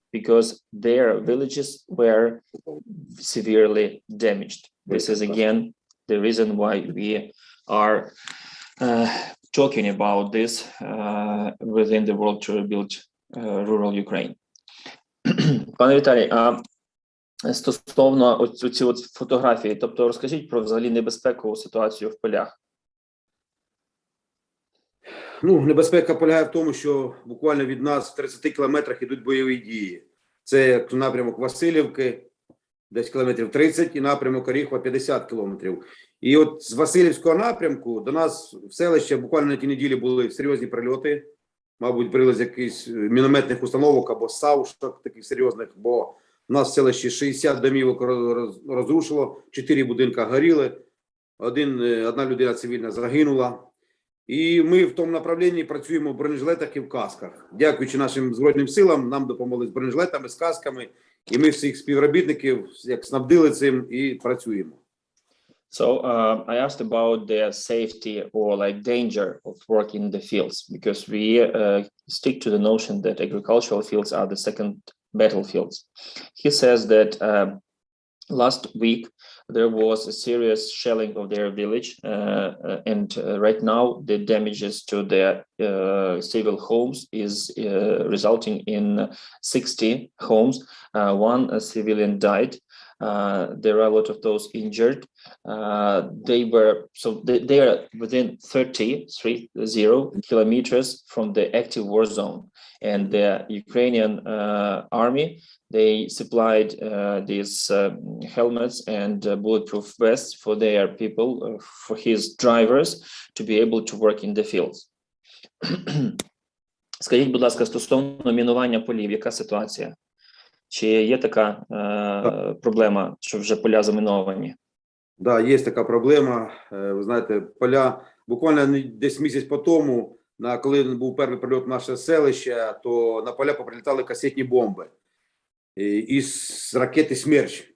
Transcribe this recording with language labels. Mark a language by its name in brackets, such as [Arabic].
[English] because their villages were severely damaged. This is again the reason why we are talking about this within the World to Rebuild Rural Ukraine. [Ukrainian] Пане Віталій, а стосовно ці фотографії, тобто розкажіть про взагалі небезпекову ситуацію в полях. Ну, небезпека полягає в тому, що буквально від нас в 30 кілометрах йдуть бойові дії. Це напрямок Василівки, десь кілометрів 30, і напрямок Оріхова 50 кілометрів. І от з Василівського напрямку до нас в селище буквально на тій неділі були серйозні прильоти. Мабуть, брили з якихось мінометних установок або саушок таких серйозних, бо у нас в селищі 60 домівок розрушило, 4 будинка горіли, одна людина цивільна загинула. І ми в тому направленні працюємо в бронежилетах і в касках. Дякуючи нашим Збройним силам, нам допомогли з бронежилетами, з касками, і ми всіх співробітників як снабдили цим і працюємо. [English] So I asked about the safety or like danger of working in the fields, because we stick to the notion that agricultural fields are the second battlefields. He says that last week there was a serious shelling of their village, and right now the damages to their civil homes is resulting in 60 homes. One civilian died. There are a lot of those injured. They are within 30 kilometers from the active war zone, and the Ukrainian army, they supplied these helmets and bulletproof vests for their people, for his drivers, to be able to work in the fields. [Ukrainian] Скажіть, будь ласка, стосовно мінування полів, яка ситуація? Чи є така проблема, що вже поля заміновані? Да, є така проблема. Ви знаєте, поля, буквально десь місяць по тому, коли був перший прильот в наше селище, то на поля поприлітали касетні бомби із ракети «Смерч».